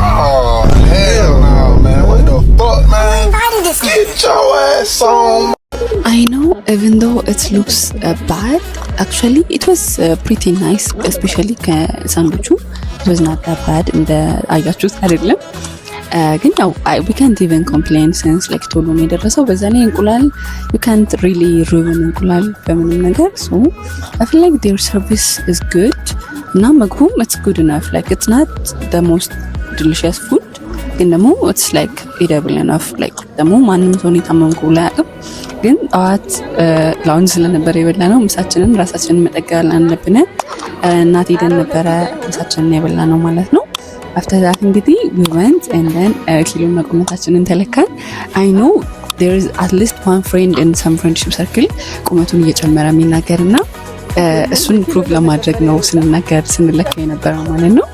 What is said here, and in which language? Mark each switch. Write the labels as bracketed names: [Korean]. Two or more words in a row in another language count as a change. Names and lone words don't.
[English] Oh, hell no, man. What the fuck, man? Get your ass on. I know, even though it looks bad, actually it was pretty nice, especially ከሳንዱቹ it was not that bad [Amharic] እንደ አያችሁት አይደለም። ግን ያው [English] we can't even complain since like [Amharic] ቶሎ ነው የደረሰው። በዛ ላይ እንቁላል [English] you can't really ruin [Amharic] እንቁላል በምንም ነገር. [English] So I feel like their service is good. [Amharic] እና ምግቡም [English] it's good enough, like it's not the most delicious food [Amharic] ግን ደግሞ [English] it's like edible enough, [Amharic] like ደግሞ ማንም ሰው የታመምኩ ብሎ አያውቅም። ግን ጠዋት ላውንጅ ስለነበረ የበላነው ምሳችንን ራሳችንን መጠገብ አለብን። እናት ሄደን ነበረ ምሳችንን የበላነው ማለት ነው። [English] after that [Amharic] እንግዲህ [English] we went and then [Amharic] ኪሎና ቁመታችንን ተለካን። [English] I know there is at least one friend in some friendship circle [Amharic] ቁመቱን እየጨመረ የሚናገርና እሱን ፕሩቭ ለማድረግ ነው ስንናገር ስንለካ የነበረው ማለት ነው።